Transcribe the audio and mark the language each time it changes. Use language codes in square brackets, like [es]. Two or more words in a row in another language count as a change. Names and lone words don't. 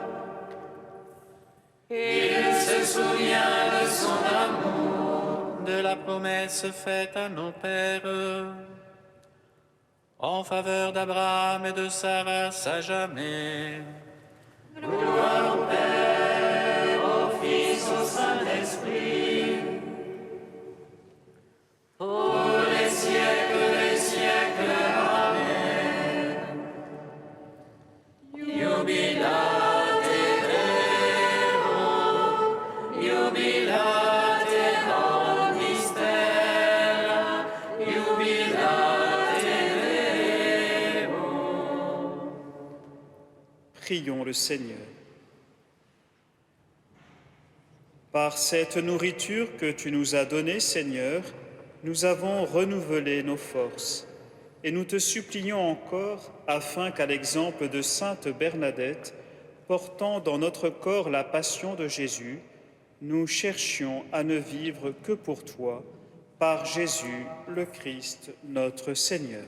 [fr] Il se souvient de son amour, de la promesse faite à nos pères, en faveur d'Abraham et de Sarah à jamais. Gloire au Père, au Fils, au Saint-Esprit, pour les siècles des siècles. [la] Jubilate Deo, jubilate omnis terra, jubilate Deo. [fr] Prions le Seigneur. Par cette nourriture que tu nous as donnée, Seigneur, nous avons renouvelé nos forces. Et nous te supplions encore, afin qu'à l'exemple de sainte Bernadette, portant dans notre corps la passion de Jésus, nous cherchions à ne vivre que pour toi, par Jésus le Christ, notre Seigneur.